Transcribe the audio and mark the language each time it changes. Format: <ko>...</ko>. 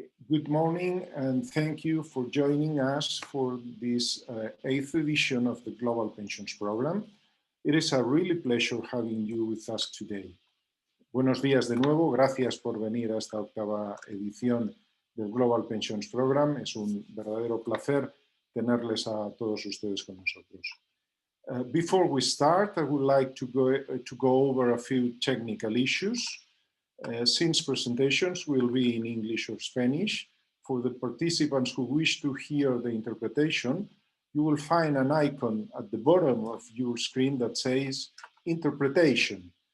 <en>Good morning, and thank you for joining us for this 8th edition of the Global Pensions Program. It is a really pleasure having you with us today.</en> <es>Buenos días de nuevo, gracias por venir a esta 8ª edición del Global Pensions Program. Es un verdadero placer tenerles a todos ustedes con nosotros.</es> <en>Before we start, I would like to go over a few technical issues. Since presentations will be in English or Spanish, for the participants who wish to hear the interpretation, you will find an icon at the bottom of your screen that says Interpretation.</en>